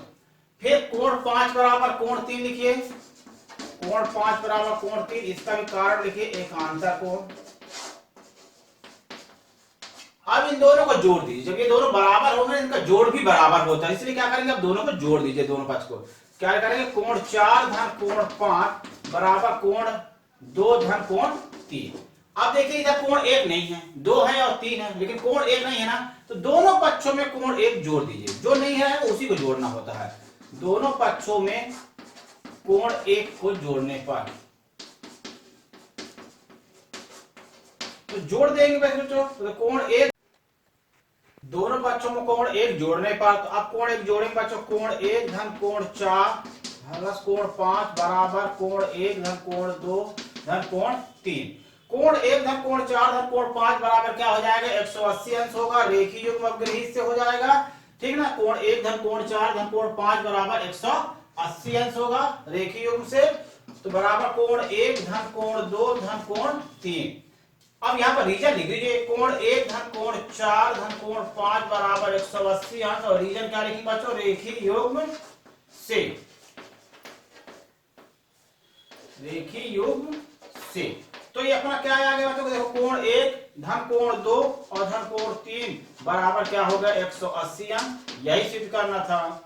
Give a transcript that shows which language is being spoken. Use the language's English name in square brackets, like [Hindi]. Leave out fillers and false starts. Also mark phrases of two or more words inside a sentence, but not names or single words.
[Hindi] फिर कोण 5 बराबर कोण 3 लिखिए, कोण 5 बराबर कोण 3, इसका भी कारण लिखिए एकांतर कोण। अब इन दोनों को जोड़ दीजिए, जब ये दोनों बराबर होंगे इनका जोड़ भी बराबर होता है, इसलिए क्या करेंगे अब दोनों को जोड़ दीजिए, दोनों पक्ष को। क्या करेंगे, कोण 4 धन कोण 5 बराबर कोण 2 धन कोण 3। अब देखिए इधर कोण 1 नहीं है, 2 है और 3 है, लेकिन कोण 1 नहीं है ना, तो दोनों पक्षों में कोण 1 जोड़ दीजिए, जो नहीं है उसी को जोड़ना होता है। दोनों पक्षों में कोण 1 को जोड़ने पर तो जोड़ देंगे बच्चों, तो कोण 1, दोनों पक्षों में कोण 1 जोड़ने पर, तो अब कोण 1 जोड़ेंगे बच्चों, कोण 1 धन कोण 4 प्लस कोण 5 बराबर कोण 1 धन कोण 2 धन कोण 3। कोण 1 धन कोण 4 धन कोण 5 बराबर क्या हो जाएगा, 180 अंश होगा, रेखीय युग्म अपग्रही से हो जाएगा, ठीक ना। कोण 1 धन कोण 4 धन कोण 5 बराबर 180 अंश होगा रेखीय युग्म से, तो बराबर कोण 1 धन कोण 2 धन कोण 3। अब यहाँ पर रीजन लिख लीजिए, कोण 1 धन कोण 4 धन कोण 5 बराबर 180 अंश, और रीजन क्या लिखेंगे बच्चों, रेखीय युग्म से, रेखीय युग्म से। तो ये अपना क्या आ गया बच्चों, देखो कोण 1 धन कोण 2 और धन कोण 3 बराबर क्या होगा, 180 अंश, यही सिद्ध करना था।